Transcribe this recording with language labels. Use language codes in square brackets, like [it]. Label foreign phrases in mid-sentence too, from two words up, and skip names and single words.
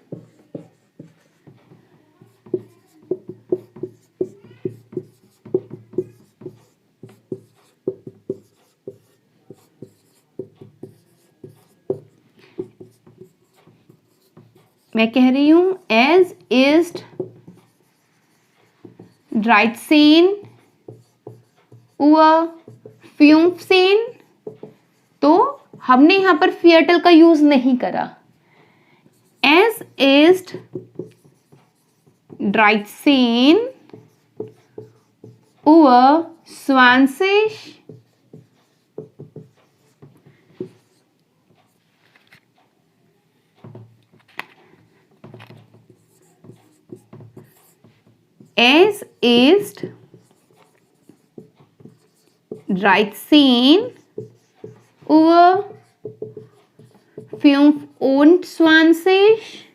[hi] मैं कह रही हूं [de] as ist 13 Uhr 15। [hi] तो हमने यहां पर फियरटल का यूज नहीं करा। [de] Es ist 13 Uhr 20। Es ist 13 Uhr 25।